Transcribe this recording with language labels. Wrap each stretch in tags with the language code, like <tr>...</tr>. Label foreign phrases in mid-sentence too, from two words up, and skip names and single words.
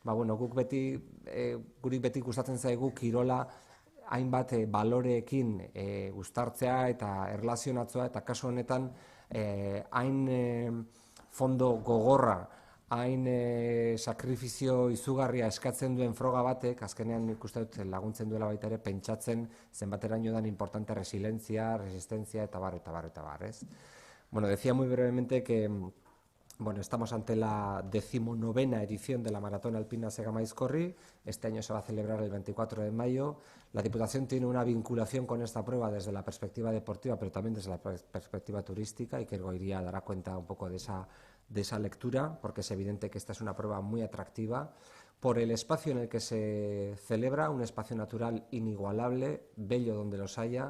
<eu>guri beti gustatzen zaigu kirola hainbat baloreekin uztartzea eta erlazionatzea, eta kasu honetan hain fondo gogorra, hain sakrifizio izugarria eskatzen duen froga batek, azkenean ikusten dut laguntzen duela baita ere pentsatzen zenbateraino dan importante resilientzia, resistentzia eta bar, ez?</eu> <es>Bueno, decía muy brevemente que estamos ante la 19ª edición de la Maratón Alpina Zegama Aizkorri. Este año se va a celebrar el 24 de mayo. La Diputación tiene una vinculación con esta prueba desde la perspectiva deportiva, pero también desde la perspectiva turística, y que el Goiria dará cuenta un poco de esa lectura, porque es evidente que esta es una prueba muy atractiva por el espacio en el que se celebra, un espacio natural inigualable, bello donde los haya.</es>